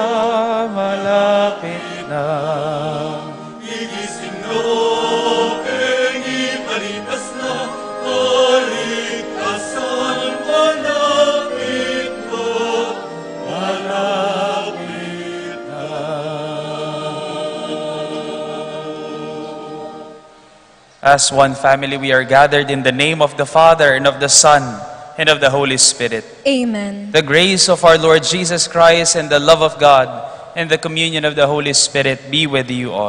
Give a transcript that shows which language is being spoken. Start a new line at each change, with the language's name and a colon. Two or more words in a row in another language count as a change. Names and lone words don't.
Filipino: Malapit na. Igising na, bengi palipas na, kaligtasan malapit na, malapit na.
English: As one family, we are gathered in the name of the Father, and of the Son, and of the Holy Spirit. Amen. The grace of our Lord Jesus Christ, and the love of God, and the communion of the Holy Spirit be with you all.